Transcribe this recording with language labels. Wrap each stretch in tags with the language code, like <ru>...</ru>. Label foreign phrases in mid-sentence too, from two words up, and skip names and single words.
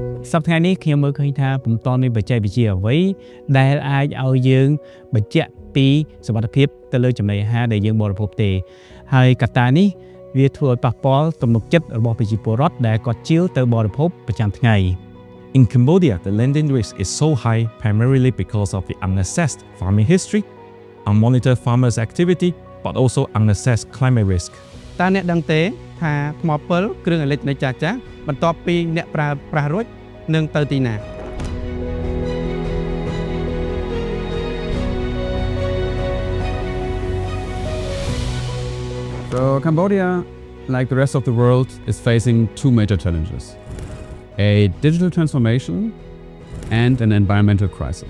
<km>សប្តាហ៍នេះខ្ញុំមើលឃើញថាពុំតាន់មានបច្ចេកវិទ្យាអ្វីដែលអាចឲ្យយើងបញ្ជាក់ពីសុវត្ថិភាពទៅលើចំណីអាហារដែលយើងបរិភោគទេហើយកត្តានេះវាធ្វើឲ្យប៉ះពាល់ទំនុកចិត្តរបស់ប្រជាពលរដ្ឋដែលគាត់ជឿទៅបរិភោគប្រចាំថ្ងៃ</km> <en>In Cambodia, the landing risk is so high primarily because of the unassessed farming history, unmonitored farmers' activity, but also unassessed climate risk.</en> <km>តើអ្នកដឹងទេថាថ្មពិលគ្រឿងអេឡិចត្រូនិកចាស់ៗបន្ទាប់ពីអ្នកប្រើប្រាស់រួចនឹងទៅទីណា</km> <en>So Cambodia, like the rest of the world, is facing two major challenges: a digital transformation and an environmental crisis.</en>